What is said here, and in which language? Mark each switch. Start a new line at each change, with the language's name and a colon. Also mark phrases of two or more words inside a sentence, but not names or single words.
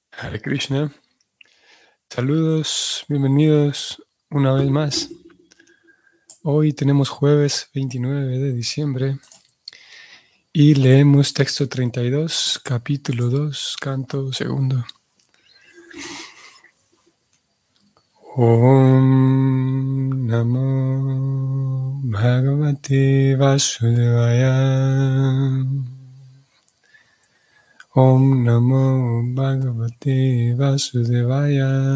Sanskrit: Hare Krishna.
Spanish: Saludos, bienvenidos una vez más. Hoy tenemos jueves 29 de diciembre y leemos texto 32, capítulo 2, canto segundo.
Sanskrit: Om Namo Bhagavate Vasudevaya. Om Namo Bhagavate Vasudevaya.